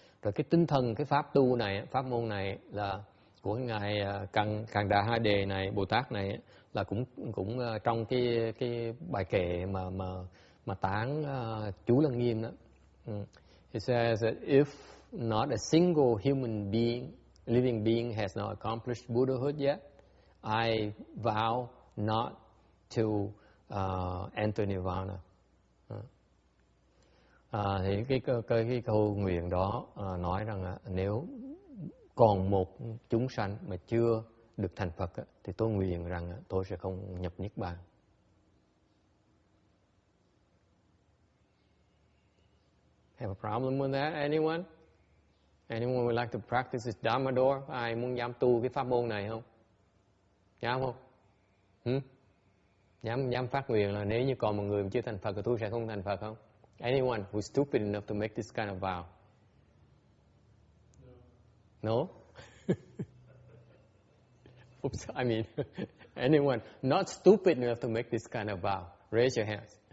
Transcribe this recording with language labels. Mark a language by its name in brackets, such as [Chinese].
[Vietnamese] Rồi cái tinh thần, cái pháp tu này, pháp môn này là của ngài Càn Đà Ha Đề này, Bồ Tát này, là cũng trong cái bài kệ mà tán chú Lăng Nghiêm đó. [English] It says that if not a single human being, living being has not accomplished Buddhahood yet, I vow not to enter Nirvana. [Vietnamese] Thì cái câu nguyện đó nói rằng nếu còn một chúng sanh mà chưa được thành Phật thì tôi nguyện rằng tôi sẽ không nhập Niết Bàn. [English] Have a problem with that? Anyone? Anyone would like to practice this Dharma door? [Vietnamese] Ai muốn dám tu cái pháp môn này không? Dám không? Dám phát nguyện là nếu như còn một người mà chưa thành Phật thì tôi sẽ không thành Phật không? [English] Anyone who's stupid enough to make this kind of vow? No? Oops, I mean, anyone not stupid enough to make this kind of vow? Raise your hands.